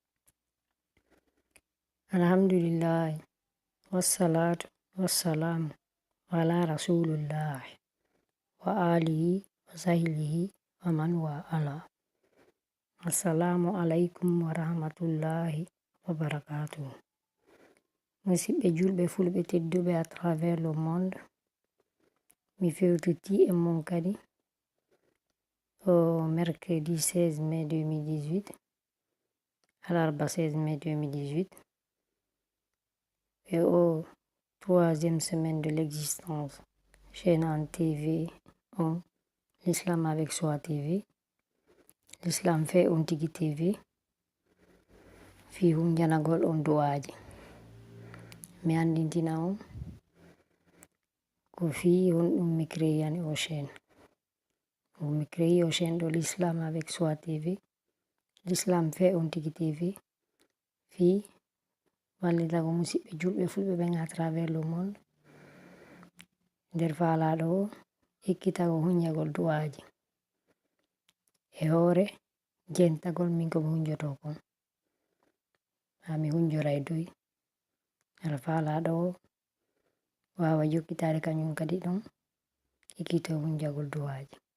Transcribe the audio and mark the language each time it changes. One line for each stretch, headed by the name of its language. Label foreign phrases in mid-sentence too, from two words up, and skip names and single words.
Arabic: الحمد لله والصلاة والسلام على رسول الله وآله وصحبه ومن والاه. السلام عليكم ورحمة الله وبركاته.
Fula: Musidɓe julɓe fulɓe tedduɓe
French: à travers le monde,
Fula: mi fewtiti e mon kadi
French: au mercredi 16 mai 2018,
Fula: alarba 16 mai 2018,
French: et au troisième semaine de l'existence chaîne en TV on l'Islam avec Soi TV, l'Islam fait on Tigi TV,
Fula: fi hunjanagol on du'aji. Mi andintina on ko fi honɗum mi créani o chaîne. Mi créi o chaîne de l'Islam avec Soi TV, l'Islam fait on Tigi TV, fi wallitago musidɓe julɓe fulɓe ɓen
French: à travers le monde,
Fula: nder faalaɗo o ekkitago hunjagol du'aji e hoore jentagol min komi hunjoto kon, ha mi hunjora e dow nder faalaɗo o wawa jokkitade kañum kadi ɗon ekkito hunjagol du'aji.